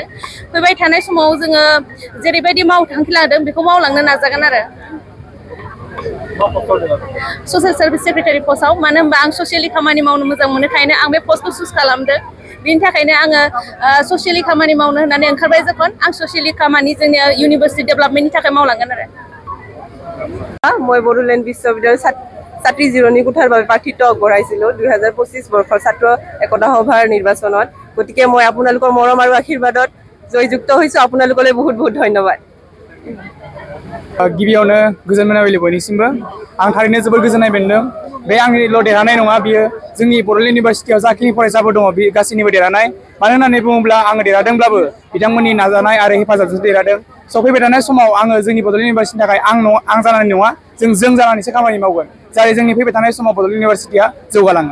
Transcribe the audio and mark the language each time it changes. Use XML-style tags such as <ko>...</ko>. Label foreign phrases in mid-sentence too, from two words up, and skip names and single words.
<brx>फैबाय थानाय समाव जोङो जेरैबायदि मावथांखि लादों बेखौ मावलांनो नाजागोन आरो।</brx> <en>social service secretary</en> <brx>पस्टआव, मानो होनबा आं ससियेलि खामानि मावनो मोजां मोनोखायनो आं बे पस्टखौ चुज खालामदों। बिनि थाखायनो आङो ससियेलि खामानि मावनो होननानै ओंखारबाय যখন आं ससियेलि खामानि जोंनि</brx> <en>university developmentनि</en> <brx>थाखाय मावलांगोन आरो।</brx> <as>মই বড়োলেণ্ড বিশ্ববিদ্যালয়ৰ ছাত্ৰী জিৰণি কোঠাৰ বাবে প্ৰাৰ্থিত্ব আগবঢ়াইছিলোঁ 2025 বৰ্ষৰ ছাত্ৰ একতা সভাৰ নিৰ্বাচনত। গতিকে মই আপোনালোকৰ মৰম আৰু আশীৰ্বাদত জয়যুক্ত হৈছোঁ। আপোনালোকলৈ বহুত বহুত ধন্যবাদ।</as> <brx>गिबियावनो गोजोन मोनाबिलि बयनिसिमबो। आं थारैनो जोबोर गोजोननाय मोनदों। बे आंनिल' देरहानाय नङा, बियो जोंनि बड'लेण्ड इउनिभार्सिटियाव जाखिनि फरायसाफोर दङ बे गासैनिबो देरहानाय। मानो होननानै बुङोब्ला आङो देरहादोंब्लाबो बिथांमोननि नाजानाय आरो हेफाजाबजों देरहादों। स' फैबाय थानाय समाव आङो जोंनि बड'लेण्ड इउनिभार्सिटिनि थाखाय आं जानानै नङा, जों जानानैसो खामानि मावगोन जाहाथे जोंनि फैबाय थानाय समाव बड'लेण्ड इउनिभार्सिटिया जौगालाङो।</brx>